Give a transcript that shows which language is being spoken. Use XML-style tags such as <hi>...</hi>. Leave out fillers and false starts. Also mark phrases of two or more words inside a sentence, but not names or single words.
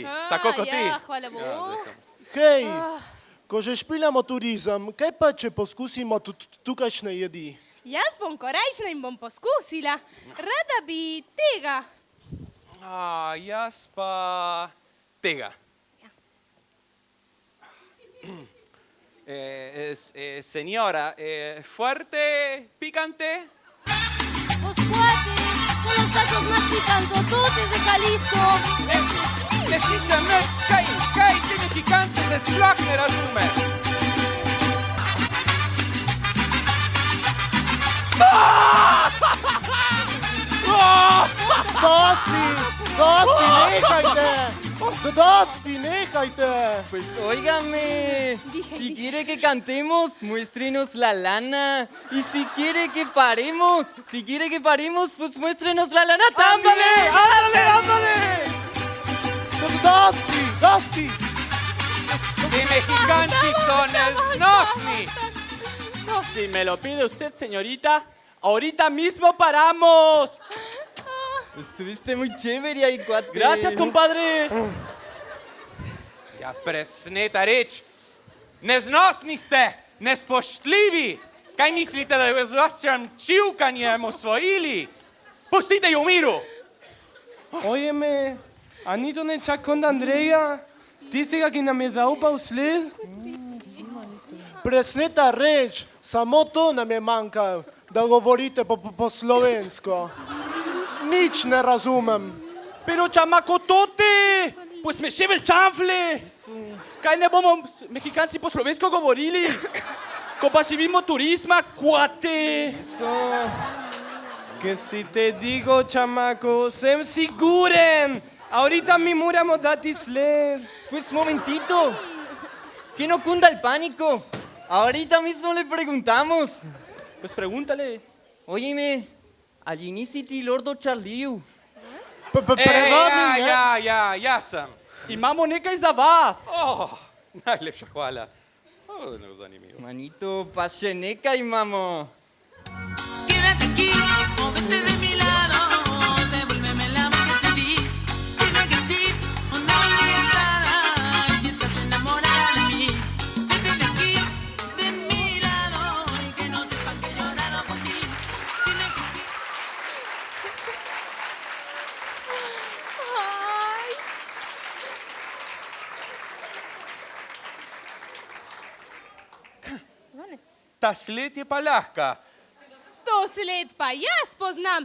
<sl>Ja, hvala Bogu. Hej, ko že špiljamo turizem, kaj pa, če poskusimo tukajšnje jedi? Jaz bom korajšna in bom poskusila. Rada bi tega. Jaz pa tega.</sl> <es>Señora, fuerte, picante. Pues cuate, son los tacos más picantototes de Jalisco. Precisamente,</es> <sl>kaj ti mexicance se sploh ne razume. Dosti, nehajte.</sl> <es>Pues óigame, si quiere que cantemos, muéstrenos la lana. Y si quiere que paremos, pues muéstrenos la lana también. ¡Ándale!</es> <sl>Dosti. Ti mexicanci son esnosni.</sl> <es>Si me lo pide usted, señorita, ahorita mismo paramos. Estuviste muy chévere ahí, cuate. Gracias, compadre.</es> <sl>Ja presneta reč. Neznosni ste, nespoštljivi. Kaj mislite, da je z vašim čivkanjem osvojili? Pustite ju u miru. Óyeme, a ni to nečak kod Andreja? Tistega, ki nam je zaupal sled? Presneta reč, samo to nam je manjka, da govorite po slovensko. Nič ne razumem.</sl> <es>Pero chamacotote, pues me lleve el chanfle.</es> <sl>Kaj ne bomo mexikanci po slovensko govorili? Ko pa živimo turizma, cuate.</sl> <es>Que si te digo, chamaco,</es> <sl>sem siguren. Ahorita mi moramo dati sled.</sl> <es>Pues momentito. Que no cunda el pánico. Ahorita mismo le preguntamos. Pues pregúntale. Óyeme, al inicio ti lordo Charliu. Perdón,</es> <sl>Ja sam. Imamo nekaj za vas. Najlepša hvala. Zanimivo. Manito, pašeneka imamo.</sl> <es>Quédate aquí o vete de mi lado, devuélveme el amor que te di. Dime que sí o no orientada, y si estás enamorada de mí. Vete de aquí, de mi lado, y que no sepan que he llorado por ti. Dime que sí. Ay.</es> <sl>Ta sled je pa lahka. To sled pa jaz poznam.</sl>